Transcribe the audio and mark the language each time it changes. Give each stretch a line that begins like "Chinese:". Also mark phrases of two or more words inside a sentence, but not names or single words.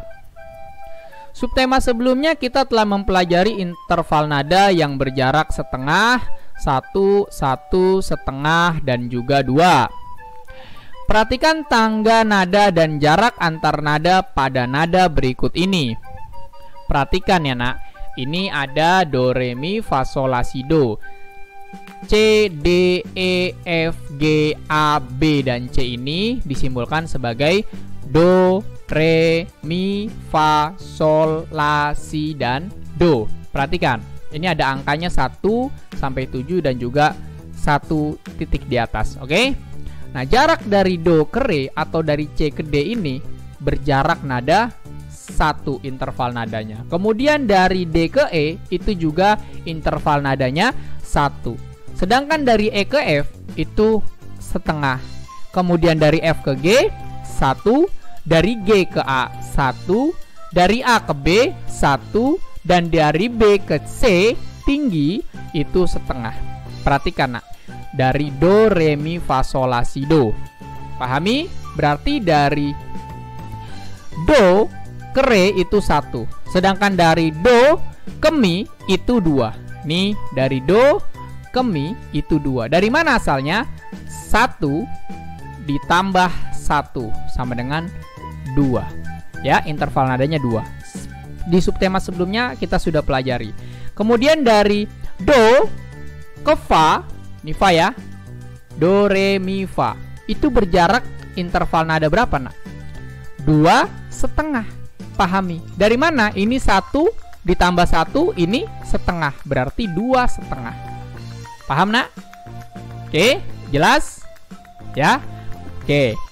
Indonesian: Subtema sebelumnya kita telah mempelajari interval nada yang berjarak setengah, 1, 1, setengah, dan juga 2. Perhatikan tangga nada dan jarak antar nada pada nada berikut ini. Perhatikan ya nak, ini ada do, re, mi, fa, sol, la, si, do. C, D, E, F, G, A, B, dan C ini disimbolkan sebagai do, re, mi, fa, sol, la, si, dan do. Perhatikan, ini ada angkanya 1 sampai 7 dan juga 1 titik di atas, oke? Nah, jarak dari do ke re atau dari C ke D ini berjarak nada 1 interval nadanya. Kemudian dari D ke E itu juga interval nadanya 1. Sedangkan dari E ke F itu setengah. Kemudian dari F ke G 1, dari G ke A 1, dari A ke B 1, dan dari B ke C tinggi itu setengah. Perhatikan nak, dari do, re, mi, fa, sol, la, si, do. Pahami? Berarti dari do ke re itu 1, sedangkan dari do ke mi itu 2. Nih, dari do ke mi itu 2. Dari mana asalnya? 1 ditambah 1 sama dengan 2. Ya, interval nadanya 2. Di subtema sebelumnya kita sudah pelajari. Kemudian dari do ke fa, ini fa ya, do, re, mi, fa, itu berjarak interval nada berapa nak? 2,5. Pahami? Dari mana? Ini 1 ditambah 1, ini setengah, berarti 2,5. Paham nak? Oke, jelas? Ya? Oke.